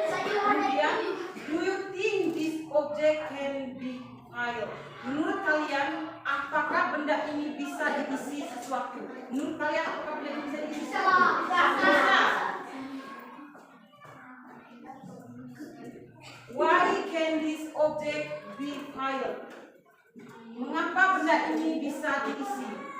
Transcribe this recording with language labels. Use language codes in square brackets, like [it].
[en] Kemudian, do you think this object can be filed? [id] Menurut kalian, apakah benda ini bisa diisi sesuatu? Menurut kalian, apakah benda ini bisa diisi sesuatu? Bisa. [en] Why can this object be filed? [id] Mengapa benda ini bisa diisi?